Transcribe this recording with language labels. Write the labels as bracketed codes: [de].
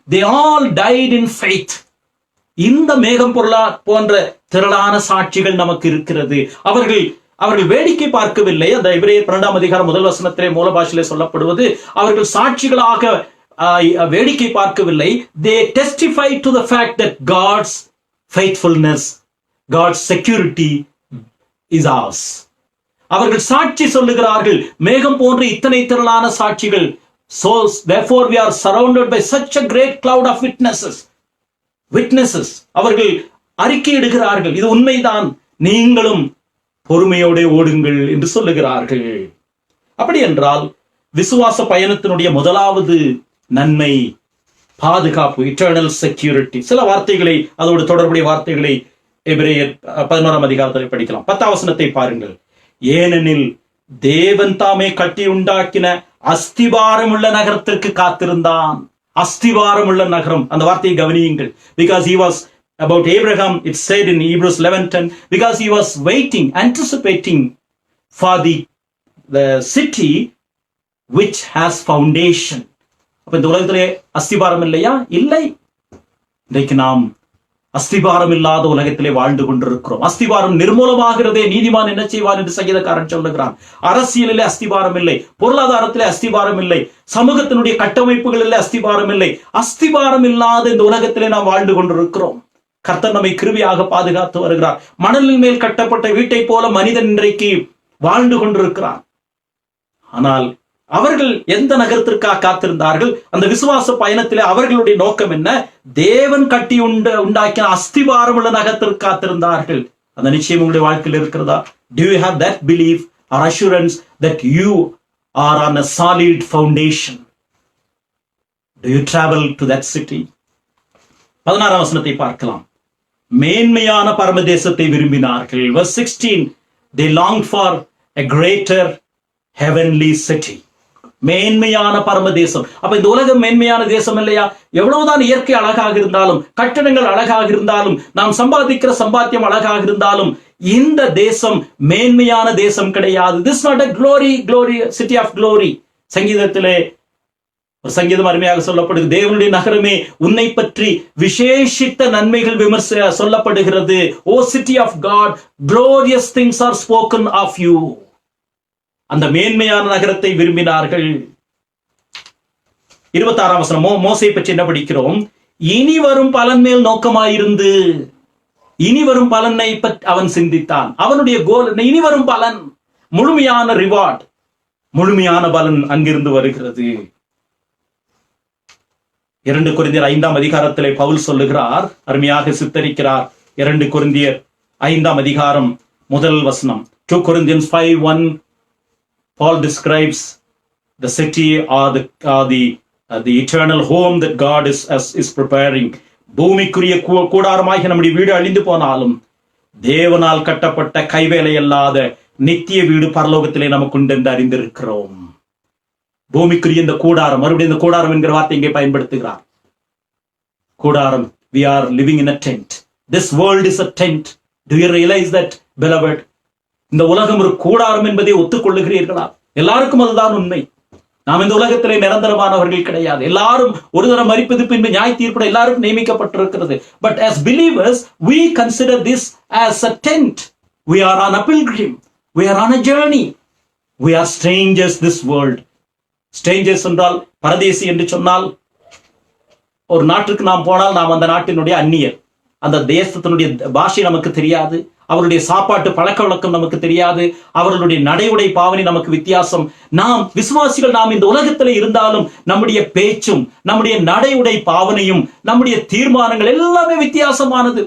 [en] They all died in faith. [ta] இந்த மேகம் போன்ற திரளான சாட்சிகள் நமக்கு இருக்கிறது. அவர்கள் வேடிக்கை பார்க்கவில்லை. அந்த எபிரேயர் 12ஆம் அதிகாரம் 1 வசனத்திலே மூல பாஷையிலே சொல்லப்படுவது, அவர்கள் சாட்சிகளாக வேடிக்கை பார்க்கவில்லை. [en] They testify to the fact that God's faithfulness, God's security is ours. [ta] அவர்கள் சாட்சி சொல்லுகிறார்கள். மேகம் போன்ற இத்தனை திரளான சாட்சிகள். [en] So therefore we are surrounded by such a great cloud of witnesses. [ta] அவர்கள் அறிக்கையிடுகிறார்கள், இது உண்மைதான், நீங்களும் பொறுமையோடு ஓடுங்கள் என்று சொல்லுகிறார்கள். அப்படி என்றால் விசுவாச பயணத்தினுடைய முதலாவது நன்மை பாதுகாப்பு, இட்டர்னல் செக்யூரிட்டி. சில வார்த்தைகளை, அதோடு தொடர்புடைய வார்த்தைகளை எபிரேயர் 11ஆம் அதிகாரத்தில் படிக்கலாம். 10ஆம் வசனத்தை பாருங்கள். ஏனெனில் தேவன் தாமே கட்டி உண்டாக்கின அஸ்திபாரம் உள்ள நகரத்திற்கு காத்திருந்தான். அஸ்திபாரம் உள்ள நகரம், அந்த வார்த்தையை கவனியுங்கள். [en] Because he was about Abraham, it said in Hebrews 11:10, because he was waiting, anticipating for the city which has foundation. [ta] அப்ப இந்த உலகத்திலே அஸ்திபாரம் இல்லையா? இல்லை. இன்றைக்கு நாம் அஸ்திபாரம் இல்லாத உலகத்திலே வாழ்ந்து கொண்டிருக்கிறோம். அஸ்திபாரம் நிர்மூலமாகிறதே, நீதிமான் என்ன செய்வான் என்று சங்கீதக்காரன் சொல்லுகிறான். அரசியலிலே அஸ்திபாரம் இல்லை, பொருளாதாரத்திலே அஸ்திபாரம் இல்லை, சமூகத்தினுடைய கட்டமைப்புகளிலே அஸ்திபாரம் இல்லை. அஸ்திபாரம் இல்லாத இந்த உலகத்திலே நாம் வாழ்ந்து கொண்டிருக்கிறோம். கர்த்தர் நம்மை கிருபையாக பாதுகாத்து வருகிறார். மணலின் மேல் கட்டப்பட்ட வீட்டை போல மனிதன் இன்றைக்கு வாழ்ந்து கொண்டிருக்கிறான். ஆனால் அவர்கள் எந்த நகரத்திற்காக காத்திருந்தார்கள்? அந்த விசுவாச பயணத்திலே அவர்களுடைய நோக்கம் என்ன? தேவன் கட்டி உண்டாக்கின அஸ்திபாரம் உள்ள நகரத்திற்கு காத்திருந்தார்கள். அந்த நிச்சயம் உங்களுடைய வாழ்க்கையில் இருக்கிறதா? [en] Do you have that belief or assurance that you are on a solid foundation? Do you travel to that city? [ta] 16ஆம் வசனத்தை பார்க்கலாம். மேன்மையான பரமதேசத்தை விரும்பினார்கள். [en] Verse 16, they longed for a greater heavenly city. [ta] மேன்மையான பரமதேசம். அப்ப இந்த உலகம் மேன்மையான தேசம் இல்லையா? எவ்வளவுதான் இயற்கை அழகாக இருந்தாலும், கட்டடங்கள் அழகாக இருந்தாலும், நாம் சம்பாதிக்கிற சம்பாத்தியம் அழகாக இருந்தாலும், இந்த தேசம் மேன்மையான தேசம் கிடையாது. [en] This is not a glory city of glory. [ta] சங்கீதத்திலே ஒரு சங்கீதம் அருமையாக சொல்லப்படுது. தேவனுடைய நகரமே, உன்னை பற்றி விசேஷித்த நன்மைகள் சொல்லப்படுகிறது. [en] O city of God, glorious things are spoken of you. [ta] அந்த மேன்மையான நகரத்தை விரும்பினார்கள். 26ஆம் வசனம், மோசே பற்றி என்ன படிக்கிறோம்? இனி வரும் பலன் மேல் நோக்கமாயிருந்து, இனி வரும் பலனை பற்றி அவன் சிந்தித்தான். அவனுடைய கோல், இனி வரும் பலன், முழுமையான ரிவார்ட், முழுமையான பலன் அங்கிருந்து வருகிறது. 2 கொரிந்தியர் 5ஆம் அதிகாரத்திலே பவுல் சொல்லுகிறார், அருமையாக சித்தரிக்கிறார். 2 கொரிந்தியர் 5ஆம் அதிகாரம் 1 வசனம். [en] 2 Corinthians 5:1, Paul describes the city or the eternal home that God is preparing. [ta] பூமிக்குரிய கூடாரமாகிய நம்முடைய வீடு அழிந்து போனாலும் தேவனால் கட்டப்பட்ட கைவேலை அல்லாத நித்திய வீடு பரலோகத்திலே நமக்கு உண்டு என்று அறிந்திருக்கிறோம். பூமிக்குரிய இந்த கூடாரம், மறுபடியும் இந்த கூடாரம் என்கிற வார்த்தை இங்கே பயன்படுத்துகிறார். [en] கூடாரம், we are living in a tent. This world is a tent. Do you realize that, beloved? [ta] இந்த உலகம் ஒரு கூடாரம் என்பதை ஒத்துக்கொள்ளுகிறீர்களா? எல்லாருக்கும் அதுதான் உண்மை. நாம் இந்த உலகத்திலே நிரந்தரமானவர்கள் கிடையாது. எல்லாரும் ஒரு தரம் மரிப்பது, பின்பு நியாய தீர்ப்பிட எல்லாருக்கும் நியமிக்கப்பட்டிருக்கிறது. [en] But as believers, we consider this as a tent. We are on a pilgrim. We are on a journey. We are strangers this world. [ta] Strangers என்றால், பரதேசி என்று சொன்னால், ஒரு நாட்டுக்கு நாம் போனால் நாம் அந்த நாட்டினுடைய அந்நியர். அந்த தேசத்தினுடைய பாஷை நமக்கு தெரியாது, அவருடைய சாப்பாட்டு பழக்க வழக்கம் நமக்கு தெரியாது, அவர்களுடைய நடையுடை பாவனை நமக்கு வித்தியாசம். நாம் விசுவாசிகள், நாம் இந்த உலகத்தில் இருந்தாலும் நம்முடைய பேச்சும் நம்முடைய நடையுடை பாவனையும் நம்முடைய தீர்மானங்கள் எல்லாமே வித்தியாசமானது.